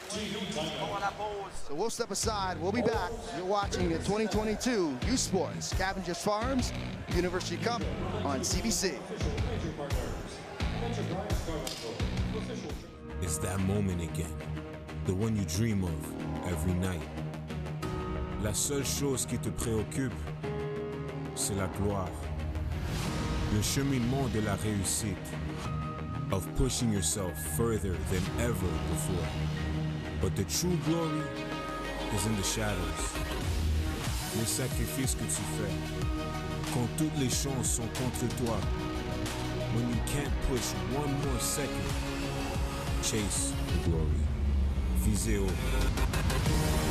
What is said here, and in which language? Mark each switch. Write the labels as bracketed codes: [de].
[en] So we'll step aside. We'll be back. You're watching the 2022 U Sports Cavendish Farms University Cup on CBC. It's that moment again, the one you dream of every night. [fr] La seule chose qui te préoccupe, c'est la gloire. Le cheminement de la réussite, [en] of pushing yourself further than ever before. But the true glory is in the shadows. [fr] Le sacrifice que tu fais, quand toutes les chances sont contre toi. [en] When you can't push one more second, chase the glory. [fr] Visez haut.